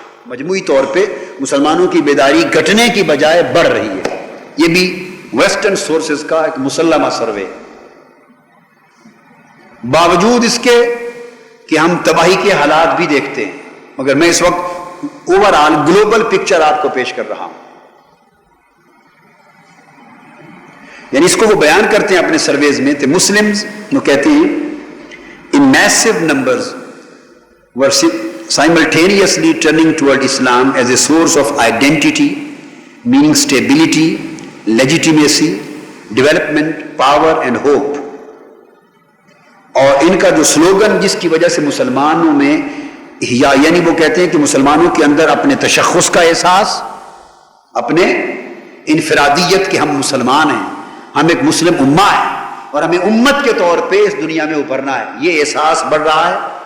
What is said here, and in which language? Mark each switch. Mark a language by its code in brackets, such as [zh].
[ur] مجموعی طور پہ مسلمانوں کی بیداری گھٹنے کی بجائے بڑھ رہی ہے. یہ بھی ویسٹرن سورسز کا ایک مسلمہ سروے. باوجود اس کے کہ ہم تباہی کے حالات بھی دیکھتے ہیں، مگر میں اس وقت اوور آل گلوبل پکچر آپ کو پیش کر رہا ہوں. یعنی اس کو وہ بیان کرتے ہیں اپنے سرویز میں کہ مسلمز وہ کہتے ہیں [en] in massive numbers were simultaneously turning toward Islam as a source of identity, meaning stability, legitimacy, development, power and hope. [ur] اور ان کا جو سلوگن جس کی وجہ سے مسلمانوں میں یعنی وہ کہتے ہیں کہ مسلمانوں کے اندر اپنے تشخص کا احساس، اپنے انفرادیت کہ ہم مسلمان ہیں، ہم ایک مسلم امہ ہیں اور ہمیں امت کے طور پہ اس دنیا میں ابھرنا ہے، یہ احساس بڑھ رہا ہے.